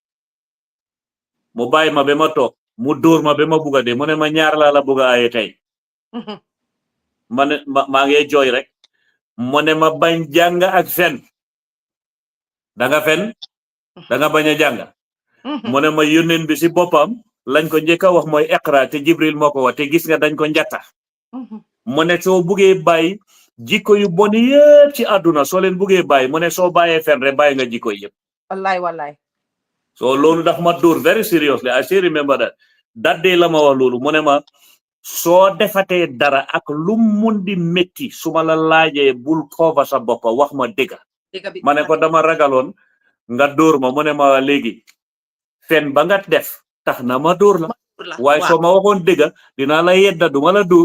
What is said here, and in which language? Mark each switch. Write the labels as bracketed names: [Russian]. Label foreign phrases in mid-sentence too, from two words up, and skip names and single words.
[Wolof] mu bàyyi ma ba ma toog mu dóor ma ba ma bugga de mu ne ma ñaar laa la bugga aye tey ma ne maa ngi jooy rek mu ne ma bañ jàng ak fen danga fen danga bañ a jàng mu ne ma yónneen bi si boppam lañ ko njëkk a wax mooy iqra te Jibril moo ko wax te gis nga dañ ko njatta mu ne soo buggee bàyyi jikko yu bon yëpp ci àdduna soo leen buggee bàyyi mu ne soo bàyyee fen rek bàyyi nga jikko yëpp wallaay so loolu daf ma dóor [English] very seriously. I still remember that day [Wolof] la ma wax loolu mu ne ma soo defatee dara ak lu mun di métti su ma la laajee bul cover sa bopp wax ma dëgga ma ne ko dama ragaloon nga dóor ma mu ne ma léegi fen ba nga def tax na ma dóor la waaye soo ma waxoon dëgga dinaa la yedda du ma la dóor